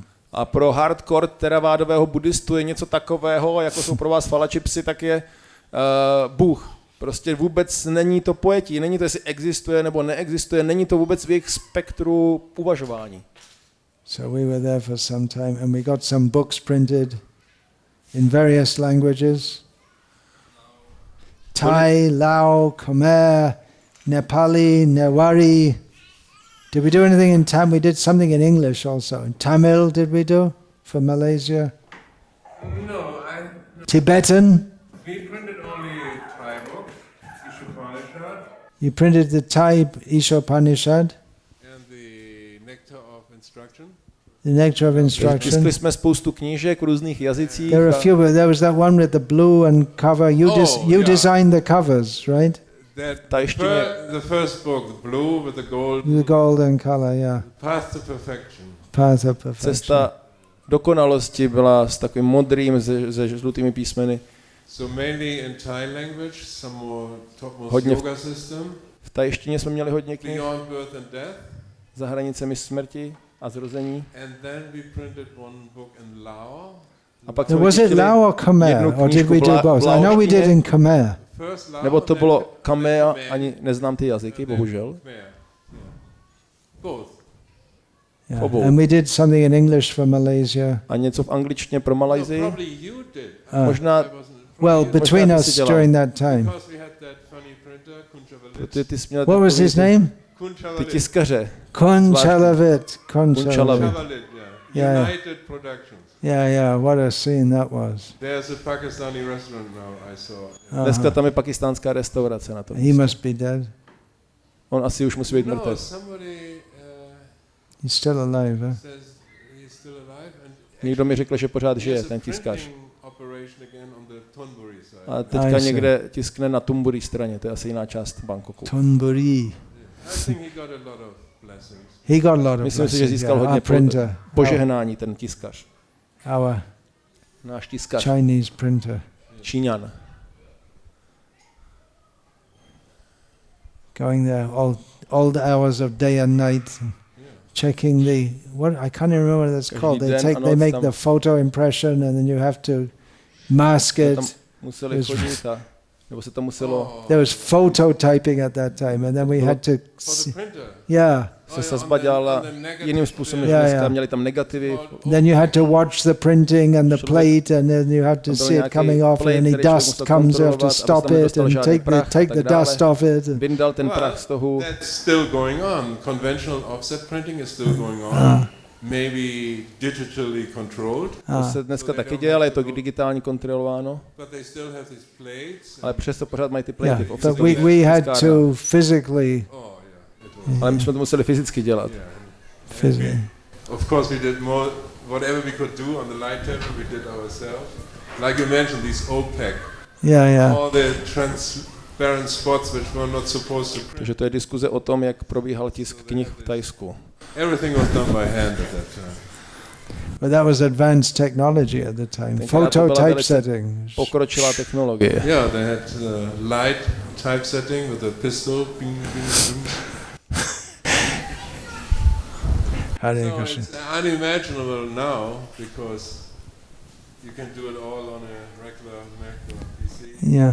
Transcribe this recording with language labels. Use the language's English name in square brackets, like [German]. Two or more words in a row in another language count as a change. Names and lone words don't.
[Czech] A pro hardcore teravádového buddhistu je něco takového, jako jsou pro vás falačipsy, tak je Bůh. Prostě vůbec není to pojetí, není to, jestli existuje nebo neexistuje, není to vůbec v jejich spektru uvažování. [English] So we were there for some time and we got some books printed in various languages. Thai, Lao, Khmer, Nepali, Newari. Did we do anything in Tamil? We did something in English also. In Tamil, did we do? For Malaysia? No, Tibetan? we printed only Thai book, Ishopanishad, You printed the Thai Ishopanishad, and the Nectar of Instruction. the Nectar of Instruction. [Czech] Tiskli jsme spoustu knížek v různých jazycích. [English] There were a few, but there was that one with the blue and cover. You yeah. designed the covers, right? The first book, the blue with the gold. The golden color, yeah. Path to Perfection. Path of perfection. [Czech] Cesta dokonalosti byla s takovým modrým se žlutými písmeny. [English] So mainly in Thai language, some more topmost [Czech] Hodně [English] yoga system. [Czech] V tajštině jsme měli hodně knih. [English] Beyond Birth and Death. [Czech] Za hranicemi smrti a zrození. [English] And then we printed one book in Lao. [Czech] A pak [English] Was it Lao or Khmer, or did we do both? I know we did in Khmer. [Czech] Nebo to bylo Khmer, ani neznám ty jazyky, bohužel. [English] Both. Yeah. And we did something in English for Malaysia. [Czech] A něco v angličtině pro Malajsii. [English] No, probably you did. [Czech] Možná, [English] well, between us during that time. Because we had that funny printer, Kunchavelit. [Czech] ty jsi měl [English] What was his name? [Czech] ty tiskaře. [English] Kunchalavit. Kunchalavit. Yeah. United Productions. Yeah, what a scene that was. There's a Pakistani restaurant now, I saw. [Czech] Dneska tam je pakistánská restaurace na tom. [English] He must be dead. [Czech] On asi už musí být mrtvý. [English] He's still alive, huh? [Czech] Někdo mi řekl, že pořád žije, ten tiskař. A teďka někde tiskne na Thonburi straně, to je asi jiná část Bangkoku. [English] Thonburi. He got a lot of [Czech] Myslím si, že získal hodně požehnání, ten tiskař. [English] Our [Czech] náš tiskař. [English] Chinese printer. [Czech] Číňan. [English] Going there all the hours of day and night, checking the I can't even remember what that's called. They make the photo impression and then you have to mask it. Museli chodit a nebo se to muselo. There was photo typing at that time, and then we had to. Yeah. [Czech] Se sazba dělala jiným způsobem, než dneska, měli tam negativy. [English] Then you had to watch the printing and the plate, and then you had to see it coming off, and any dust comes, you have to stop it and take the dust off it. [Czech] Vyndal ten prach z toho. [English] That's still going on. Conventional offset printing is still going on. Maybe digitally controlled. [Czech] To se dneska taky děje, ale je to digitálně kontrolováno. Ale přesto pořád mají ty plate. [English] But we had to physically. [Czech] Ale my jsme to museli fyzicky dělat. [English] Physically. Of course we did more, whatever we could do on the light table we did ourselves. Like you mentioned, these opaque. Yeah. All the transparent spots which were not supposed to print. [Czech] Takže to je diskuze o tom, jak probíhal tisk knih v Thajsku. [English] Everything was done by hand at that time. But that was advanced technology at the time. Photo typesetting. [Czech] Pokročilá technologie. [English] Yeah, they had light typesetting with a pistol. Bing, bing, bing. So it's unimaginable now because you can do it all on a regular PC. Yeah.